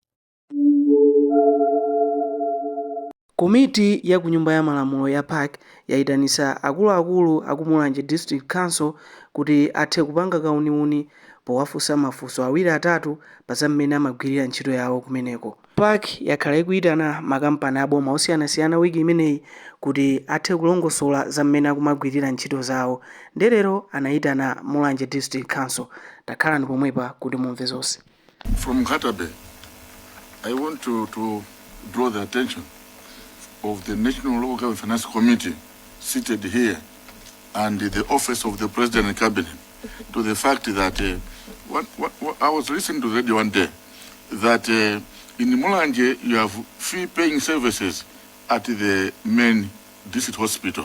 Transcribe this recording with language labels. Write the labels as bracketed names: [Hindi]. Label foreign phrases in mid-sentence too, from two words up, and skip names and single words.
[Nyanja] Komiti ya kunyumba ya malamulo ya park yayitanisa akuluakulu aku Mulanje District Council kuti athe kupanga kauniuni powafunsa mafunso awiri atatu pa zam'mene amagwirira ntchito yawo kumeneko. Park yakhala ikuyitana makampani aboma osiyanasiyana wiki imeneyi kuti athe kulongosola zam'mene akumagwirira ntchito zawo. Ndelero anayitana Mulanje District Council. Takhalani pomwepa kuti mumve zonse. [English] From Katabe, I want to draw the attention of the National Local Government Finance Committee seated here and the office of the President and Cabinet to the fact that I was listening to the radio one day that in Mulanje you have fee-paying services at the main district hospital.